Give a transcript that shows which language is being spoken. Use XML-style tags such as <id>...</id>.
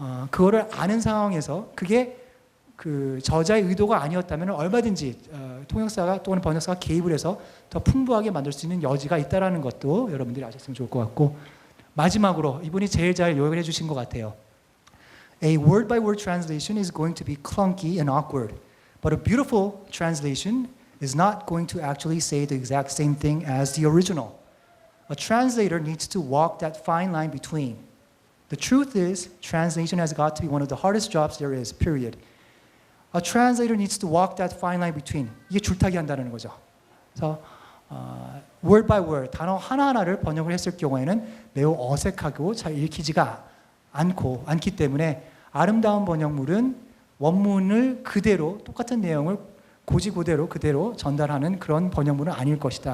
<ko>그거를 아는 상황에서 그게 그 저자의 의도가 아니었다면 얼마든지 통역사가 또는 번역사가 개입을 해서 더 풍부하게 만들 수 있는 여지가 있다는 것도 여러분들이 아셨으면 좋을 것 같고, 마지막으로 이분이 제일 잘 요약을 해주신 것 같아요.</ko> <en>A word-by-word translation is going to be clunky and awkward, but a beautiful translation is not going to actually say the exact same thing as the original. A translator needs to walk that fine line between. The truth is, translation has got to be one of the hardest jobs there is, period. A translator needs to walk that fine line between.</en> <ko>이게 줄타기 한다는 거죠. 그래서</ko> <en>word by word,</en> <ko>단어 하나하나를 번역을 했을 경우에는 매우 어색하고 잘 읽히지가 않기 때문에 아름다운 번역물은 원문을 그대로 똑같은 내용을 고지고대로 그대로 전달하는 그런 번역물은 아닐 것이다.</ko>